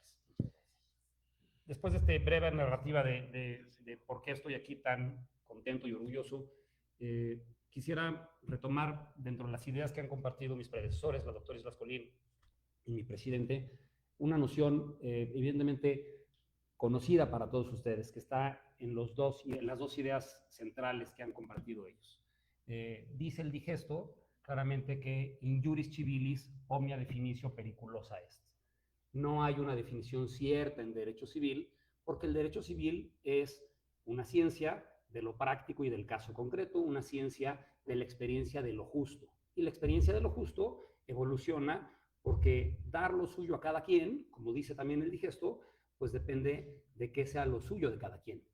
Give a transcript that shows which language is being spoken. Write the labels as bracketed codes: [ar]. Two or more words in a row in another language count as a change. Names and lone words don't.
[es] Después de esta breve narrativa de por qué estoy aquí tan contento y orgulloso, quisiera retomar dentro de las ideas que han compartido mis predecesores, la doctora Islas Colín y mi presidente, una noción evidentemente conocida para todos ustedes, que está en las dos ideas centrales que han compartido ellos. Dice el digesto claramente que [la] in juris civilis omnia definitio periculosa est. [es] no hay una definición cierta en derecho civil, porque el derecho civil es una ciencia de lo práctico y del caso concreto, una ciencia de la experiencia de lo justo. Y la experiencia de lo justo evoluciona porque dar lo suyo a cada quien, como dice también el digesto, pues depende de qué sea lo suyo de cada quien.